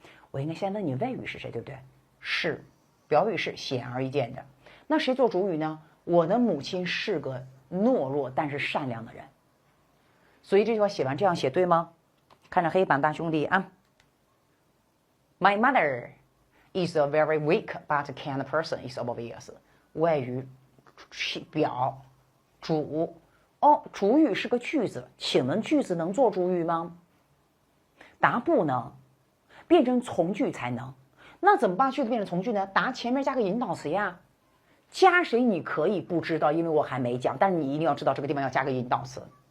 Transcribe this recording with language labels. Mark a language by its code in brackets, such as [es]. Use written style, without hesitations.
[zh] 我应该先问你谓语是谁，对不对？是，表语是显而易见的。那谁做主语呢？我的母亲是个懦弱但是善良的人。所以这句话写完这样写对吗？看着黑板，大兄弟啊。 [en] My mother is a very weak but kind person. Is obvious. [zh] 外语表主哦，主语是个句子，请问句子能做主语吗？答不能，变成从句才能。那怎么把句子变成从句呢？答前面加个引导词呀。加谁你可以不知道，因为我还没讲，但是你一定要知道这个地方要加个引导词。